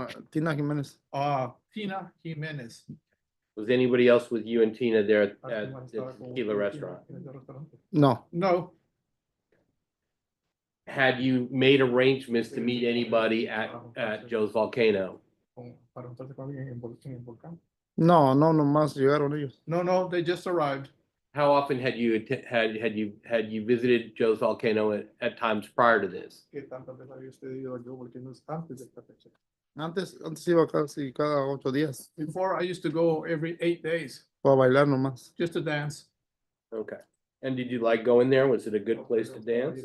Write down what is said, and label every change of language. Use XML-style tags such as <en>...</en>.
<es>Tina Jiménez.</es> <en>Tina Jimenez. Was anybody else with you and Tina there at the tequila restaurant?</en> <es>No,</es> <en>No, Had you made arrangements to meet anybody at Joe's Volcano?</en> <es>para entonces con alguien en el volcán. no, nomás llegaron ellos.</es> <en>No, they just arrived. How often had you visited Joe's Volcano at times prior to this?</en> <es>¿Qué tantas veces había usted ido a Joe Volcano's antes de esta fecha? Antes iba casi cada 8 días</es> <en>Before, I used to go every 8 days</en> <es>para bailar nomás.</es> <en>just to dance. Okay. And did you like going there? Was it a good place to dance?</en>